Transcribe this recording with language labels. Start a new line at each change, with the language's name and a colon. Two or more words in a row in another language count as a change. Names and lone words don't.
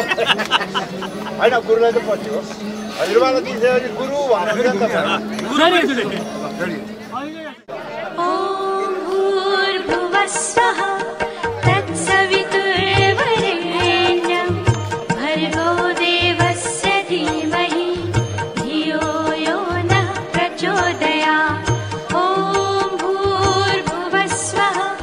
Nepali: होइन गुरुलाई त पछि हो हजुरबालाई दिइसकेपछि गुरु भनेर
Sanskrit: ॐ भूर्भुवस्वः तत्सवितुर्वरेण्यं भर्गो देवस्य धीमहि धियो यो नः प्रचोदयात् ॐ भूर्भुवस्वः